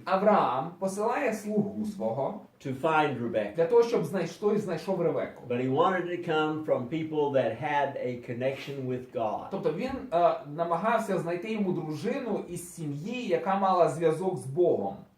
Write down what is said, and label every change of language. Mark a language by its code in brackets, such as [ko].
[uk] Авраам посилає слугу свого [en] to find Rebecca. [uk] для того, щоб знайшов Ревеку. [en] But he wanted to come from people that had a connection with God. [uk] Тобто він намагався знайти йому дружину із сім'ї, яка мала зв'язок з Богом.